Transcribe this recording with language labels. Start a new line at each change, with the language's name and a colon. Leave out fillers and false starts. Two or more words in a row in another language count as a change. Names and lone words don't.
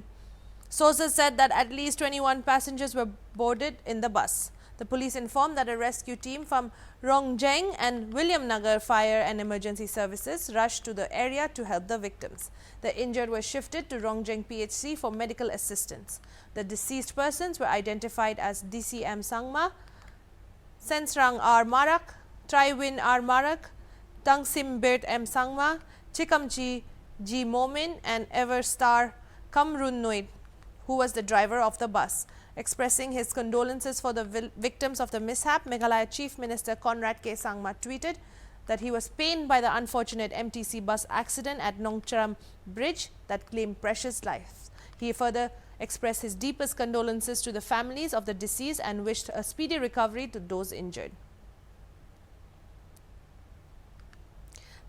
English: Sources said that at least 21 passengers were boarded in the bus. The police informed that a rescue team from Rongjeng and William Nagar Fire and Emergency Services rushed to the area to help the victims. The injured were shifted to Rongjeng PHC for medical assistance. The deceased persons were identified as DCM Sangma, Sensrang R. Marak, Traiwin R. Marak, Tangsim Birt M. Sangma, Chikamchi G. Momin and Everstar Kamrun Noid, who was the driver of the bus. Expressing his condolences for the victims of the mishap, Meghalaya Chief Minister Conrad K. Sangma tweeted that he was pained by the unfortunate MTC bus accident at Nongcharam Bridge that claimed precious lives. He further expressed his deepest condolences to the families of the deceased and wished a speedy recovery to those injured.